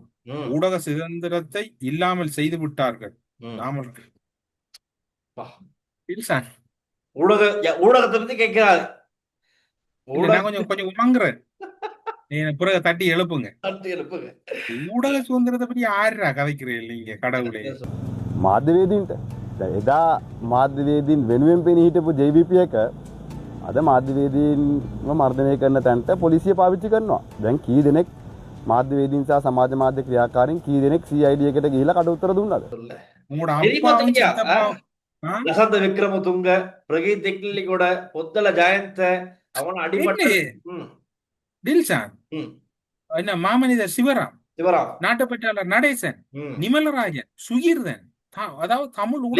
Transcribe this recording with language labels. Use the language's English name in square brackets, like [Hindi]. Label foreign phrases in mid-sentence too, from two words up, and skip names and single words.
[Tamil] ஊடக சுதந்திரத்தை இல்லாமல் செய்து விட்டார்கள். ஊடகத்தை பத்தி கேட்கிறாரு. கொஞ்சம் உமங்குறேன், பிறகு தட்டி எழுப்புங்க. ஊடக சுதந்திரத்தை பத்தி யாரா கதைக்கிறீங்க நீங்க? கடவுளே, [Sinhala] මාධ්‍යවේදීන්ට එදා මාධ්‍යවේදීන් වෙනුවෙන් පෙනී හිටපු JVP එක අද මාධ්‍යවේදීන්ව මර්ධනය කරන තැනට පොලිසිය පාවිච්චි කරනවා. දැන් කී දෙනෙක් මාධ්‍යවේදීන් සහ සමාජ මාධ්‍ය ක්‍රියාකාරීන් කී දෙනෙක් CID එකට ගිහිලා කට උත්තර දුන්නද? [Tamil] உங்களோட தெரியுமா அப்பாவும் தெரியா சித்தப்பாவும் ஆ? லசந்த விக்ரமதுங்க பிரகீத் தெக்லிகோட பொத்தல ஜெயந்த அவன அடிபட்ட என்ன ம் டில்ஷான் ம் என்ன மாமனிதர் சிவராம் சிவராம் நாட்டுப்பற்றாளர் நடேசன் ம் நிமலராஜன் சுகீர்தன் அதாவது தமிழ் ஊடக